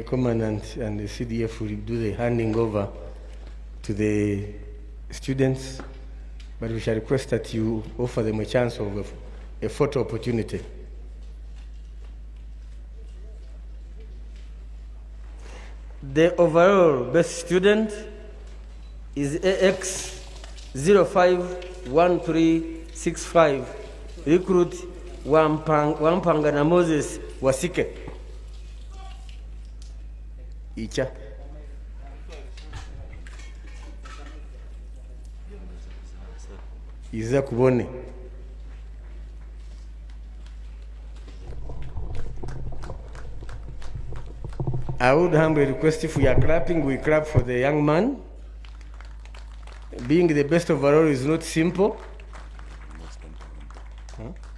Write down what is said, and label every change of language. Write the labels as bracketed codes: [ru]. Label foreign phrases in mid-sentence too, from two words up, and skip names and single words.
[en] Commandant and the CDF will do the handing over to the students, but we shall request that you offer them a chance of a photo opportunity. The overall best student is AX 051365, recruit Wampanga na Moses Wasike. [nyn] Icha. Iza kubone. [en] I would humbly request if we are clapping, we clap for the young man. Being the best overall is not simple. Huh?